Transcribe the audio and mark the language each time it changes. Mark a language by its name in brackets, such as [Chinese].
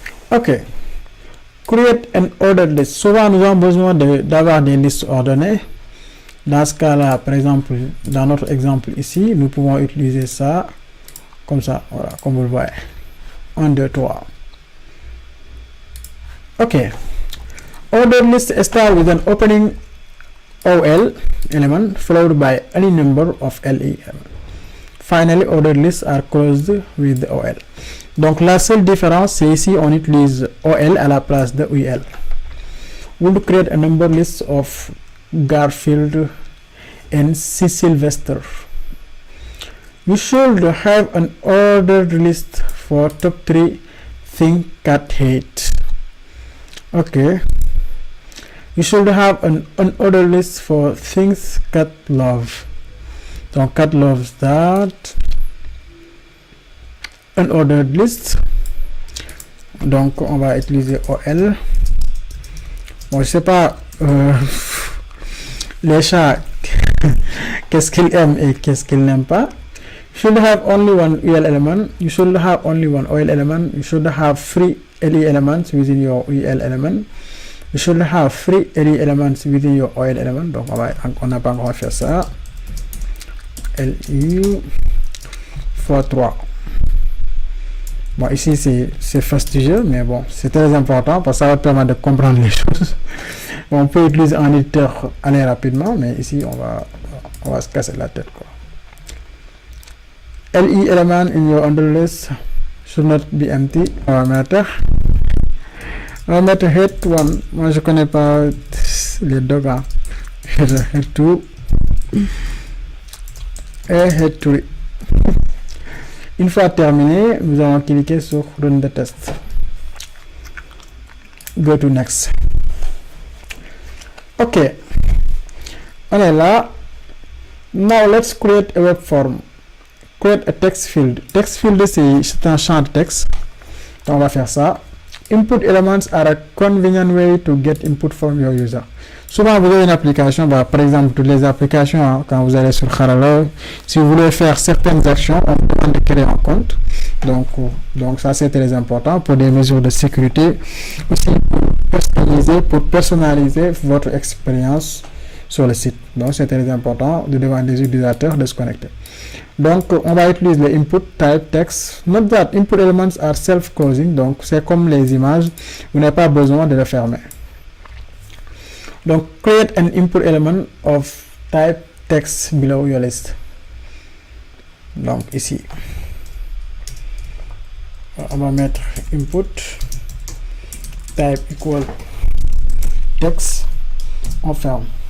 [English] Ok. Create an ordered list. [French] Souvent nous avons besoin d'avoir des listes ordonnées. Dans ce cas-là, par exemple, dans notre exemple ici, nous pouvons utiliser ça comme ça, voilà, comme vous le voyez. 1, 2, 3. Ok. [English] Ordered list start with an opening OL element followed by any number of LE elements. Finally, ordered lists are closed with the OL. [French] Donc la seule différence, c'est ici on utilise OL à la place de UL. [English] We'll create a number list of Garfield and C. Sylvester. You should have an ordered list for top 3 things cat hate. Okay. You should have an unordered list for things cat love. Donc cat loves that. Unordered list. [French] Donc on va utiliser OL. Bon, je sais pas les chats qu'est-ce qu'ils aiment et qu'est-ce qu'ils n'aiment pas. [English] You should have only one UL element. You should have only one OL element. You should have 3 LE elements within your UL element. You should have 3 LE elements within your OL element. [French] Donc on n'a pas encore fait ça. LI fois 3. Bon, ici c'est fastidieux, mais bon, c'est très important parce que ça va permettre de comprendre les choses. Bon, on peut utiliser un éditeur aller rapidement, mais ici on va se casser la tête, quoi. [English] LE element in your under list should not be empty. [French] On va mettre head 1. Moi je connais pas les deux gars. Head 2 et head 3. Une fois terminé, nous allons cliquer sur Run the test. [English] Go to next. Ok. [French] On est là. [English] Now let's create a web form. Create a text field. [French] Text field, c'est un champ de texte. Donc on va faire ça. [English] Input elements are a convenient way to get input from your user. [French] Souvent, vous avez une application, bah, par exemple, toutes les applications, hein, quand vous allez sur Harala, si vous voulez faire certaines actions, on vous demande de créer un compte. Donc ça, c'est très important pour des mesures de sécurité. Aussi, pour personnaliser votre expérience sur le site. Donc, c'est très important de demander aux utilisateurs de se connecter. Donc, on va utiliser le input type text. [English] Note that input elements are self-closing. [French] Donc, c'est comme les images. Vous n'avez pas besoin de le fermer. [English] Donc, create an input element of type text below your list. [French] Donc, ici. On va mettre input type equal text. On ferme.